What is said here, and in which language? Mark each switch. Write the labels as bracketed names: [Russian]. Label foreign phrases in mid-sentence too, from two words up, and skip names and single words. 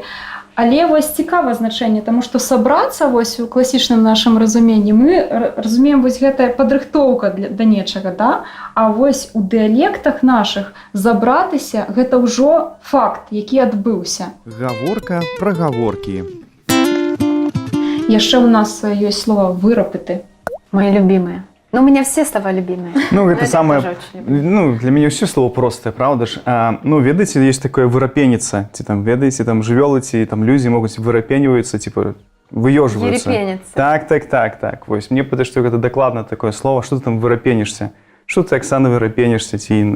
[Belarusian] Але вось цікава значэнне, таму што сабрацца вось у класічным нашым разуменні мы разумеем вось гэтая падрыхтоўка да нечага, да? А вось у дыялектах нашых забратыся гэта ўжо факт, які адбыўся. Гаворка пра гаворкі. Яшчэ у нас ёсць слова вырапыты. [Russian] Мои любимые. Ну, у меня все слова любимые. [Belarusian] Ну, гэта самае, [Russian] тоже очень люблю. [Belarusian] ну, для мяне ўсё слово простае, правда ж? Ну, ведаеце, ёсць такое вырапеніца, ці там, ведаеце, там жывёлы, ці там людзі могуць вырапеніваюцца, типа, выёжваюцца. [Russian] Ерепениться. [Belarusian] Так. Вось, мне падаецца, што гэта дакладна такое слово, што ты там вырапенішся? Што ты, Оксана, вырапенішся, ці інна?